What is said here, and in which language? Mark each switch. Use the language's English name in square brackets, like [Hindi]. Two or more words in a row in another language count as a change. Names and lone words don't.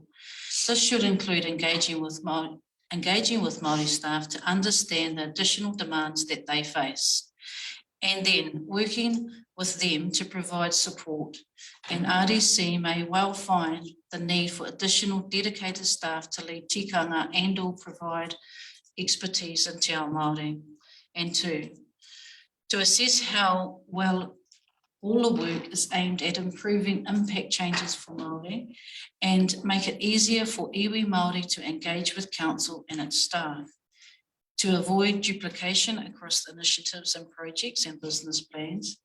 [English] This should include engaging with Māori staff to understand the additional demands that they face, and then working with them to provide support. And RDC may well find the need for additional dedicated staff to lead tikanga and or provide expertise in [Māori] te ao Māori. [English] And 2, to assess how well all the work is aimed at improving impact changes for Māori and make it easier for [Māori] iwi Māori [English] to engage with council and its staff, to avoid duplication across initiatives and projects and business plans.